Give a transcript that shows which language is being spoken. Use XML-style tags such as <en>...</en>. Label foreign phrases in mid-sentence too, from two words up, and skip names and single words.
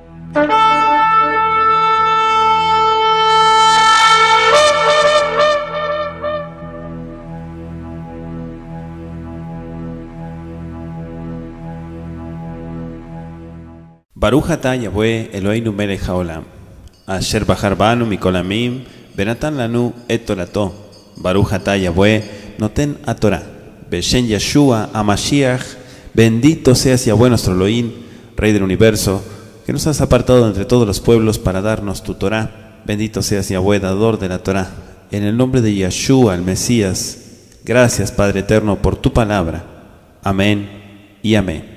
<he>ברוך אתה יהוה אלהינו מלך העולם אשר בחר בנו מכל עמים ונתן לנו את תורתו. ברוך אתה יהוה נותן התורה בשם ישוע המשיח,</he> <es>bendito seas Yahweh nuestro Elohim, Rey del universo, que nos has apartado entre todos los pueblos para darnos tu Torah. Bendito seas Yahweh, dador de la Torah. En el nombre de Yeshua, el Mesías, gracias Padre eterno por tu palabra. Amén y amén.</es>